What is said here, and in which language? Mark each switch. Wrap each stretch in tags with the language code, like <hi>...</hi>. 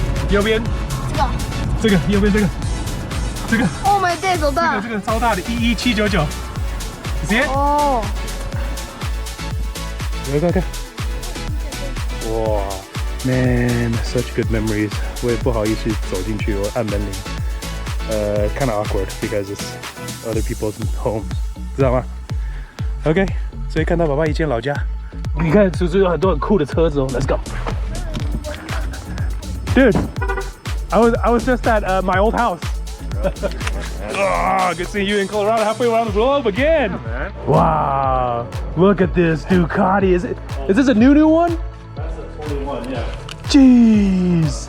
<zh>右边这个右边这个</zh> <en>Oh my days,</en> <zh>好大。这个超大的11799</zh> <en>You see it?</en> <zh>哦。看。</zh> <en>哇 Man, such good memories.</en> <zh>我也不好意思走进去，我按门铃。</zh> <en>kind of awkward because it's other people's homes.</en> <zh>知道吗 OK， 所以看到爸爸以前老家，你看叔叔有很多很酷的车子哦。</zh> <en>Let's go, dude. I was just at my old house. Oh, good seeing you in Colorado, halfway around the globe again. Yeah, man. Wow, look at this Ducati. Is this a new one? That's a 21, yeah. Jeez.</en>